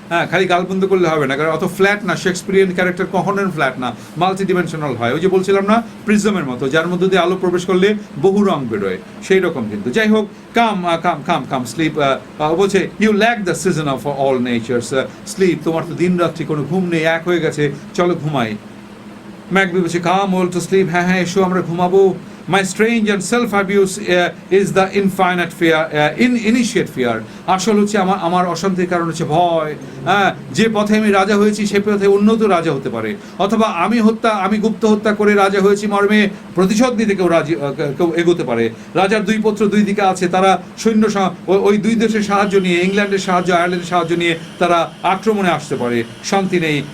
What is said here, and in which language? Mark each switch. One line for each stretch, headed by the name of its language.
Bangla: খালি গালবন্ধ করলে হবে না, কারণ অত ফ্ল্যাট না, শেক্সপিরিয়ান ক্যারেক্টার কখনোই ফ্ল্যাট না, মাল্টি ডিমেনশনাল হয়। ওই যে বলছিলাম না, প্রিজমের মতো, যার মধ্যে দিয়ে আলো প্রবেশ করলে বহু রং বেরোয়, সেই রকম কিন্তু। যাই হোক, কাম স্লিপ, বলছে
English: you lack the season of all natures,
Bangla: slip, তোমার তো দিন রাত্রি কোনো ঘুম নেই, এক হয়ে গেছে, চলো ঘুমাই। ম্যাকবেথ বলছে,
English: come all to sleep,
Bangla: হ্যাঁ এসো আমরা ঘুমাবো।
English: My strange and self-abuse is the infinite fear, initiate fear.
Bangla: আসল হচ্ছে আমার অশান্তির কারণ হচ্ছে ভয়। যে পথে আমি রাজা হয়েছি সে পথে উন্নত রাজা হতে পারে, অথবা আমি গুপ্ত হত্যা করে রাজা হয়েছি মর্মে প্রতিশোধ নিতে কেউ এগোতে পারে। রাজার দুই পুত্র দুই দিকে আছে, তারা সৈন্য ওই দুই দেশের সাহায্য নিয়ে, ইংল্যান্ডের সাহায্য, আয়ারল্যান্ডের সাহায্য নিয়ে তারা আক্রমণে আসতে পারে। শান্তি নেই।